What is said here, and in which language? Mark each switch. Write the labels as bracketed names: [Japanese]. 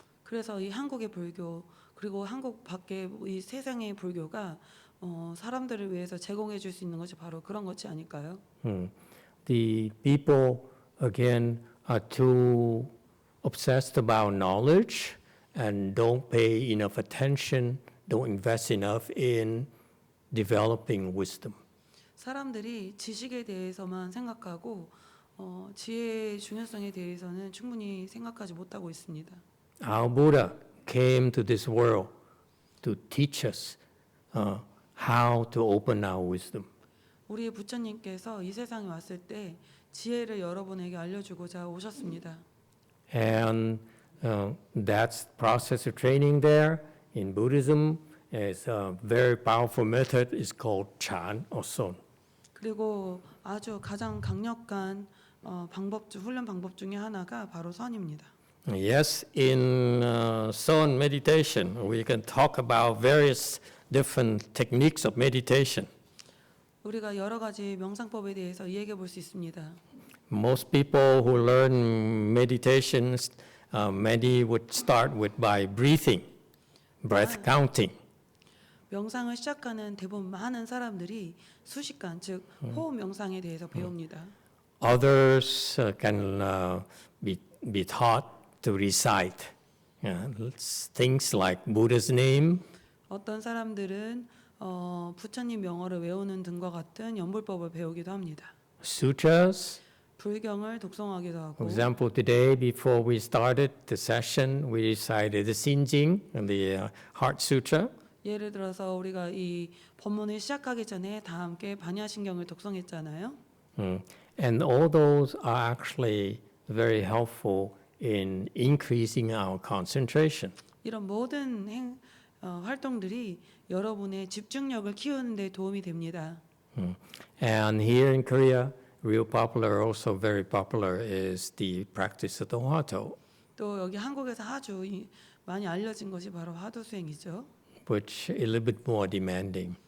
[Korean] 그래서 이 한국의 불교 그리고 한국 밖의 이 세상의 불교가 사람들을 위해서 제공해 줄 수 있는 것이 바로 그런 것이 아닐까요? [English] The people again are too obsessed about knowledge and don't pay enough attention, don't invest enough in developing wisdom. [Korean] 사람들이 지식에 대해서만 생각하고 지혜의 중요성에 대해서는 충분히 생각하지 못하고 있습니다. [English] Our Buddha came to this world to teach us how to open our wisdom. [Korean] 우리의 부처님께서 이 세상에 왔을 때 지혜를 여러분에게 알려주고자 오셨습니다. [English] And that's process of training there in Buddhism is a very powerful method. It's called Chan or Son. [Korean] 그리고 아주 가장 강력한 훈련 방법 중에 하나가 바로 선입니다. [English] Yes, in Son meditation, we can talk about various different techniques of meditation. [Korean] 우리가 여러 가지 명상법에 대해서 이야기해 볼 수 있습니다. [English] Most people who learn meditations, many would start by breathing, breath counting. [Korean] 명상을 시작하는 대부분 많은 사람들이 수식관, 즉 호흡 명상에 대해서 배웁니다. [English] Others can be taught to recite things like Buddha's name, [Korean] 어떤 사람들은 부처님 명어를 외우는 등과 같은 연불법을 배우기도 합니다. [English] sutras. [Korean] 불경을 독송하기도 [English] For [Korean] 하고 [English] example, today before we started the session, we recited the Sinjing and the Heart Sutra. [Korean] 예를 들어서 우리가 이 법문을 시작하기 전에 다 함께 반야신경을 독송했잖아요. [English] And all those are actually very helpful in increasing our concentration. [Korean] 이런 모든 활동들이 여러분의 집중력을 키우는 데 도움이 됩니다. [English] And here in Korea, real popular, also very popular, is the practice of the Hwato, [Korean] 또 여기 한국에서 아주 많이 알려진 것이 바로 화두 수행이죠. [English] which is a little bit more demanding,